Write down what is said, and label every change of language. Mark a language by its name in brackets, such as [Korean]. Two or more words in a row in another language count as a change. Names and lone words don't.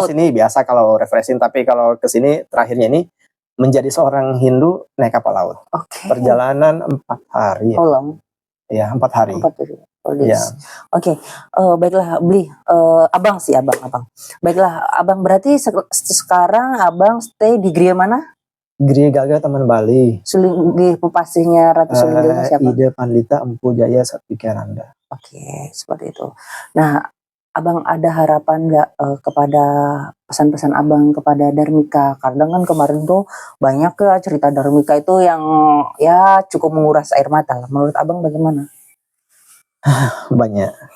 [Indonesian] sini biasa kalau refreshing, tapi kalau ke sini terakhirnya ini menjadi seorang Hindu naik kapal laut. Oke. Perjalanan 4 hari. Oh, lama. Ya, 4 hari. 4 hari. Oh, Ya. Oke. Baiklah, Bli. Abang sih, abang. Baiklah, abang berarti sekarang abang stay di Gria mana? Gria Gaga Taman Bali. Sulinggi, pepasihnya Ratu Sulinggi siapa? Ide Pandita Empu Jaya Satvikananda. Oke, seperti itu. Nah, abang ada harapan nggak kepada pesan-pesan abang kepada Dharmika? Karena kan kemarin tuh banyak ya cerita Dharmika itu yang ya cukup menguras air mata lah. Menurut abang bagaimana? Banyak.